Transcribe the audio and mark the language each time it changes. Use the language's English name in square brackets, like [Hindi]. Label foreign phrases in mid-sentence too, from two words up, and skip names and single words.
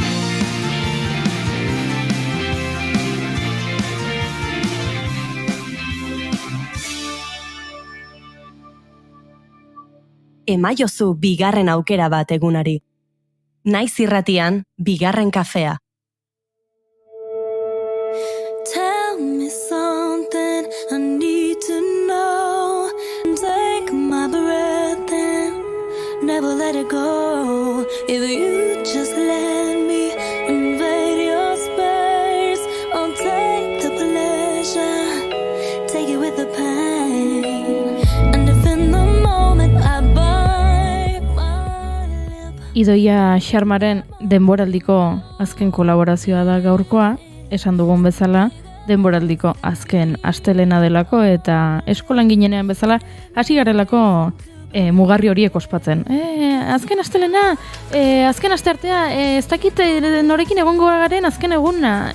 [Basque] Emaiozu bigarren aukera bat egunari. Naiz irratian bigarren kafea. [English] Tell me something I need to know. Take my breath and never let it go. If you just let me invade your space, I'll take the pleasure, take it with the pain. And if in the moment I bite my lip. [Basque] Idoia Xarmaren denboraldiko azken kolaborazioa da gaurkoa, esan dugun bezala, denboraldiko azken astelena delako eta eskolan ginenean bezala hasi garelako mugarri horiek ospatzen. Azken astelena, azken asteartea, ez dakit norekin egongo garen azken eguna.